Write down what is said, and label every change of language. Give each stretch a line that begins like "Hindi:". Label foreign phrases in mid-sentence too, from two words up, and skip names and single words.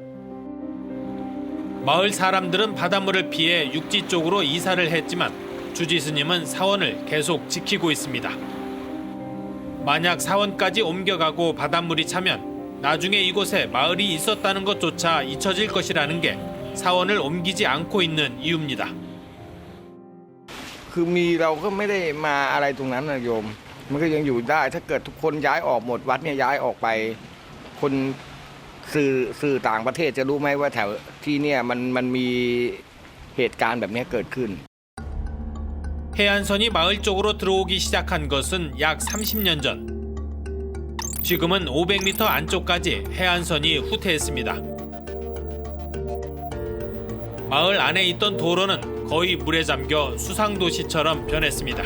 Korean: 마을 사람들은 바닷물을 피해 육지 쪽으로 이사를 했지만 주지스님은 사원을 계속 지키고 있습니다. 만약 사원까지 옮겨가고 바닷물이 차면 나중에 이곳에 마을이 있었다는 것조차 잊혀질 것이라는 게 사원을 옮기지 않고 있는 이유입니다.
Thai: คือมีเราก็ไม่ได้มาอะไรตรงนั้นนะโยมมันก็ยังอยู่ได้ถ้าเกิดทุกคนย้ายออกหมดวัดเนี่ยย้ายออกไปคนสื่อต่างประเทศจะรู้ไหมว่าแถวที่เนี่ยมันมีเหตุการณ์แบบนี้เกิดขึ้น
Korean: 해안선이 마을 쪽으로 들어오기 시작한 것은 약 30년 전. 지금은 500m 안쪽까지 해안선이 후퇴했습니다. 마을 안에 있던 도로는 거의 물에 잠겨 수상도시처럼 변했습니다.